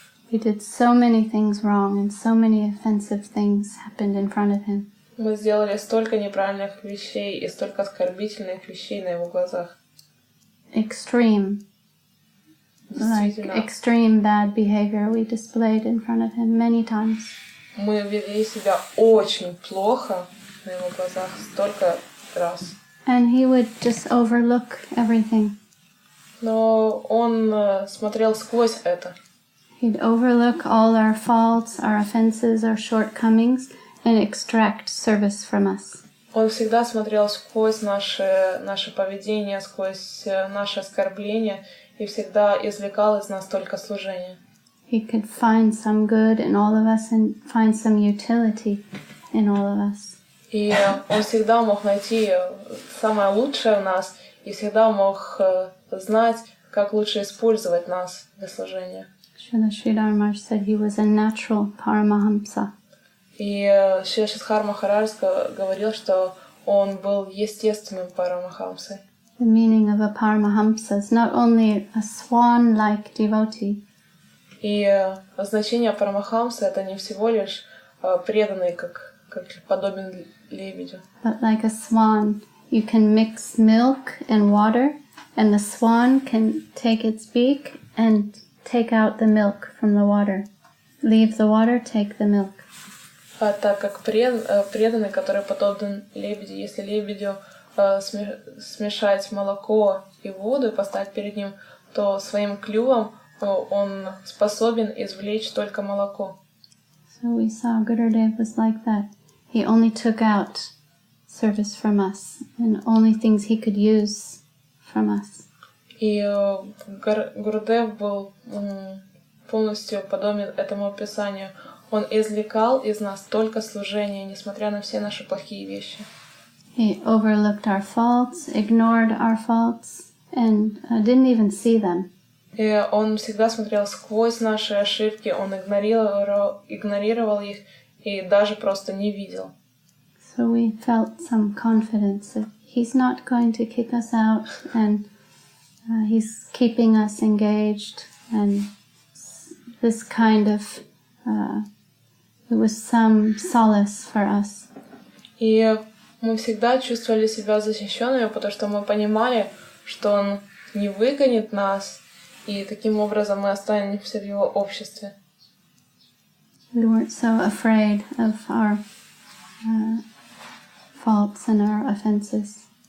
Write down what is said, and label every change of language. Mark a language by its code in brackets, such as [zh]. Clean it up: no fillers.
[en] He did so many things wrong and so many offensive things happened in front of him. [ru] Мы сделали столько неправильных вещей и столько оскорбительных вещей на его глазах. [en] Extreme. Like extreme bad behavior we displayed in front of him many times. [ru] Мы вели себя очень плохо на его глазах столько раз. [en] And he would just overlook everything. [ru] Но он смотрел сквозь это. [en] He'd overlook all our faults, our offenses, our shortcomings, and extract service from us. [ru] Он всегда смотрел сквозь наше поведение, сквозь наши оскорбления и всегда извлекал из нас только служение. [en] He could find some good in all of us and find some utility in all of us. [ru] И он всегда мог найти самое лучшее в нас и всегда мог знать, как лучше использовать нас для служения. [en] Srila Sridhar Maharaj said he was a natural Paramahamsa. [ru] И Шри Шидхар Махарадж говорил, что он был естественным Парамахамсой. [en] The meaning of a Paramahamsa is not only a swan-like devotee. [ru] И значение Парамахамса — это не всего лишь преданный, как подобен лебедю. [en] But like a swan, you can mix milk and water, and the swan can take its beak and take out the milk from the water. Leave the water, take the milk. [ru] Так как преданный, который подобен лебеди, если лебедю смешать молоко и воду и поставить перед ним, то своим клювом он способен извлечь только молоко. [en] So we saw Gurudev was like that. He only took out service from us and only things he could use from us. [ru] И Гурудев был полностью подобен этому описанию. Он извлекал из нас только служение, несмотря на все наши плохие вещи. [en] He overlooked our faults, ignored our faults, and didn't even see them. [ru] И он всегда смотрел сквозь наши ошибки, он игнорировал их и даже просто не видел. [en] So we felt some confidence that he's not going to kick us out and He's keeping us engaged, and this kind of it was some solace for us. [ru] И мы всегда чувствовали себя защищенными, потому что мы понимали, что Он не выгонит нас, и таким образом мы останемся в Его обществе. [en] We weren't so afraid of our faults and our offenses.